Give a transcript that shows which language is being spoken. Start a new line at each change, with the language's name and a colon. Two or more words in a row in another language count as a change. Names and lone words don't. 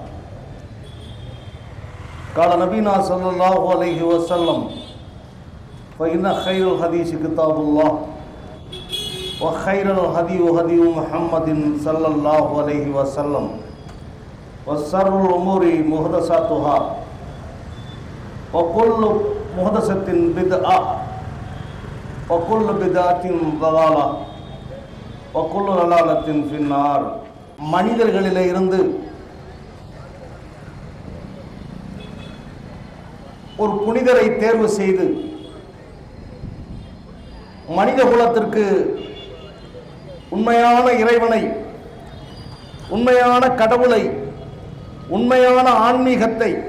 Arabic: قال نبينا صلى الله عليه وسلم فإن خير الحديث كتاب الله وخير الهدي هدي محمد صلى الله عليه وسلم وشر الأمور محدثاتها وكل محدثة بدعة وكل بدعة ضلالة وكل ضلالة في النار.
Tamil: மனிதர்களிலே இருந்து ஒரு புனிதரை தேர்வு செய்து மனித குலத்திற்கு உண்மையான இறைவனை, உண்மையான கடவுளை, உண்மையான ஆன்மீகத்தை